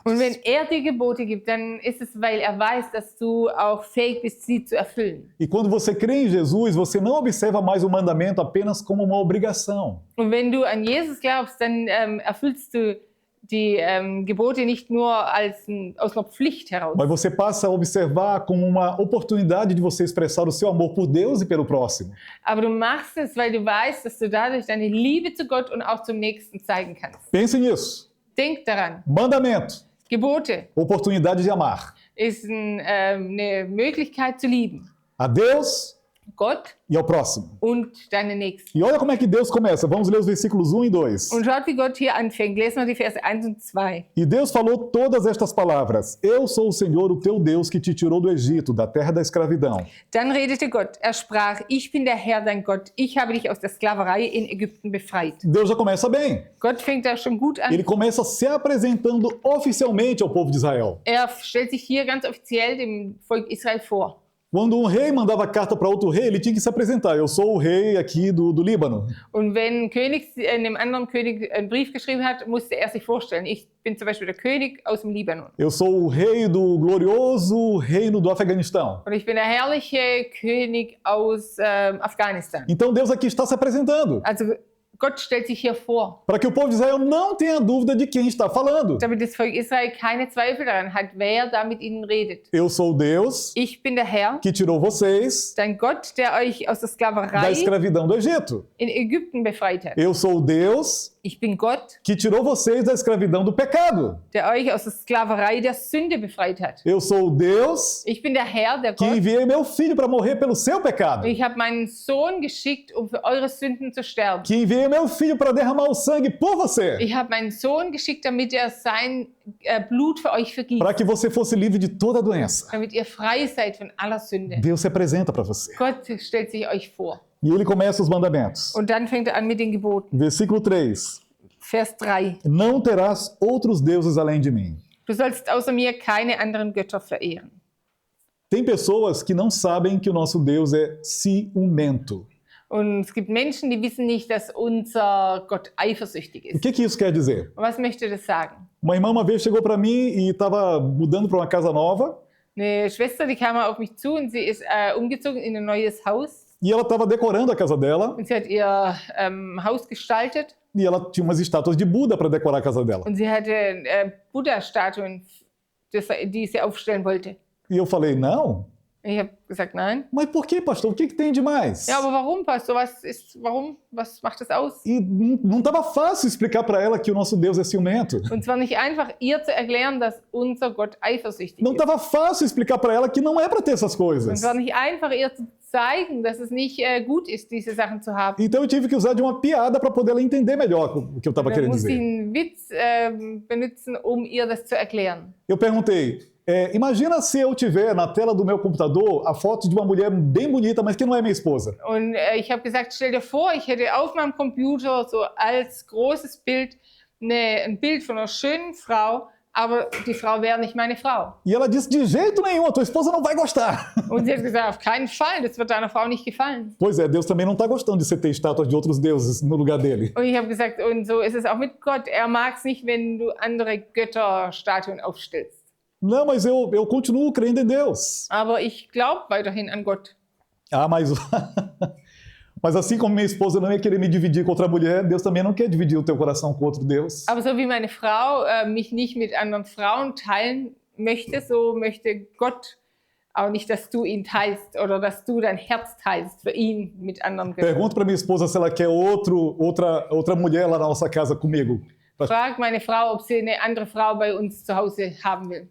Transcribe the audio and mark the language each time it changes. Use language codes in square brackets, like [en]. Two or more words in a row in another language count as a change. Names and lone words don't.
[de] Und wenn er dir Gebote gibt, dann ist es, weil er weiß, dass du auch fähig bist, sie zu erfüllen. [pt] E quando você crê em Jesus, você não observa mais o mandamento apenas como uma obrigação. [de] Und wenn du an Jesus glaubst, dann erfüllst du die Gebote nicht nur aus einer Pflicht heraus. [pt] Mas você passa a observar como uma oportunidade de você expressar o seu amor por Deus e pelo próximo. [de] Aber du machst es, weil du weißt, dass du dadurch deine Liebe zu Gott und auch zum Nächsten zeigen kannst. [pt] Pense nisso. [de] Denk daran, [pt] Mandamento, [de] Gebote [pt] oportunidade de amar [de] ist eine Möglichkeit zu lieben. [pt] a Deus [de] Gott [pt] e ao próximo. [de] und deine Nächsten. [pt] E olha como é que Deus começa. Vamos ler os versículos 1 e 2. [de] Und schaut, wie Gott hier anfängt. Lesen wir die Verse 1 und 2. [pt] E Deus falou todas estas palavras. Eu sou o Senhor, o teu Deus, que te tirou do Egito, da terra da escravidão. [de] Dann redete Gott. Er sprach, ich bin der Herr, dein Gott. Ich habe dich aus der Sklaverei in Ägypten befreit. [pt] Deus já começa bem. [de] Gott fängt da schon gut an. [pt] Ele começa se apresentando oficialmente ao povo de Israel. [de] Er stellt sich hier ganz offiziell dem Volk Israel vor. [pt] Quando um rei mandava carta para outro rei, ele tinha que se apresentar. Eu sou o rei aqui do Líbano. [de] Und wenn ein König einem anderen König einen Brief geschrieben hat, musste er sich vorstellen, ich bin zum Beispiel der König aus dem Libanon. [pt] Eu sou o rei do glorioso reino do Afeganistão. [de] Und ich bin der herrliche König aus Afghanistan. [pt] Então Deus aqui está se apresentando, [de] Also Gott stellt sich hier vor, [pt] para que o povo de Israel não tenha dúvida de quem está falando. [de] damit das Volk Israel keine Zweifel daran hat, wer da mit ihnen redet. [pt] Eu sou Deus [de] Ich bin der Herr, que tirou vocês dein Gott, der euch aus der [pt] da [de] Sklaverei [pt] escravidão do Egito. [de] in Ägypten befreit hat. [pt] Eu sou Deus [de] Ich bin Gott, [pt] que tirou vocês da escravidão do pecado. [de] der euch aus der Sklaverei der Sünde befreit hat. [pt] Eu sou Deus [de] Ich bin der Herr, der [pt] que [de] Gott. [pt] enviei meu filho para morrer pelo seu pecado. [de] Ich habe meinen Sohn geschickt, um für eure Sünden zu sterben. [pt] Que enviei meu filho para derramar o sangue por você. [de] Ich habe meinen Sohn geschickt, damit er sein Blut für euch vergießt, [pt] Para que você fosse livre de toda doença. [de] damit ihr frei seid von aller Sünde. [pt] Deus se apresenta para você. [de] Gott stellt sich euch vor. [pt] E ele começa os mandamentos. [de] Und dann fängt er an mit den Geboten. [pt] Versículo 3. [de] Vers 3. [pt] Não terás outros deuses além de mim. [de] Du sollst außer mir keine anderen Götter verehren. [pt] Tem pessoas que não sabem que o nosso Deus é ciumento. [de] Und es gibt Menschen, die wissen nicht, dass unser Gott eifersüchtig [pt] O [de] ist. [pt] que isso quer dizer? [de] Und was möchte das sagen? [pt] Uma irmã uma vez chegou para mim e estava mudando para uma casa nova [de] Eine Schwester, die kam mal auf mich zu und sie ist umgezogen in ein neues Haus. [pt] e ela estava decorando a casa dela [de] Und sie hat ihr Haus gestaltet [pt] e ela tinha umas estátuas de Buda para decorar a casa dela. [de] und sie hatte Buddha-Statuen, die sie aufstellen wollte. [pt] E eu falei, não? [de] Ich habe gesagt, nein. [pt] Mas por que, pastor? O que tem de mais? [de] Ja, aber warum, Pastor? Was macht das aus? [pt] E não estava fácil explicar para ela que o nosso Deus é ciumento. [de] Und zwar nicht einfach ihr zu erklären, dass unser Gott eifersüchtig [pt] Não [de] ist. [pt] estava fácil explicar para ela que não é para ter essas [de] Und [pt] coisas. [de] es war nicht einfach ihr zu zeigen, dass es nicht gut ist, diese Sachen zu haben. [pt] Então eu tive que usar de uma piada para poder ela entender melhor o que eu estava [de] Da [pt] querendo [de] musste ich [pt] dizer. [de] einen Witz benutzen, um ihr das zu erklären. [pt] Eu perguntei, imagina se eu tiver na tela do meu computador a foto de uma mulher bem bonita, mas que não é minha esposa. [de] Und ich habe gesagt, stell dir vor, ich hätte auf meinem Computer so als großes Bild ein Bild von einer schönen Frau, aber die Frau wäre nicht meine Frau. [pt] E ela disse, de jeito nenhum, a tua esposa não vai gostar. [de] Und sie hat gesagt, auf keinen Fall, das wird deiner Frau nicht gefallen. [pt] Pois é, Deus também não está gostando de você ter estátuas de outros deuses no lugar dele. [de] Und ich habe gesagt, und so ist es auch mit Gott. Er mag es nicht, wenn du andere Götterstatuen aufstellst. [pt] Não, mas eu continuo crendo em Deus. [de] Aber ich glaube weiterhin an Gott. [pt] Ah, mas... Mas assim como minha esposa não ia querer me dividir com outra mulher, Deus também não quer dividir o teu coração com outro Deus. [de] Aber so wie meine Frau mich nicht mit anderen Frauen teilen möchte, so möchte Gott auch nicht, dass du ihn teilst oder dass du dein Herz teilst für ihn mit anderen Göttern. [pt] Pergunto para minha esposa se ela quer outra mulher lá na nossa casa comigo. [de] Frag meine Frau, ob sie eine andere Frau bei uns zu Hause haben will.